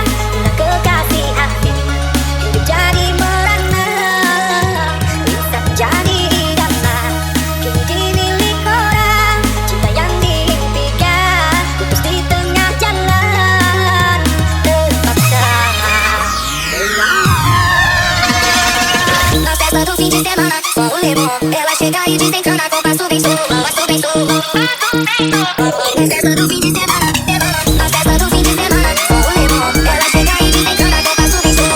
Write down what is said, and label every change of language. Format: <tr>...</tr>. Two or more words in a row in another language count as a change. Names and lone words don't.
<id>Bila kekasih hati hidup jadi merana, bisa jadi idaman, kini dimilik orang. Cinta yang diimpikan putus di tengah jalan, terpaksa.</id> <pt>Não cessa do fim de semana, só o limão. Ela chega e desencana com passo bem solto. Na festa do fim de semana, na festa do fim de semana, só o limão. Ela chega e desencana com passo bem solto.</pt>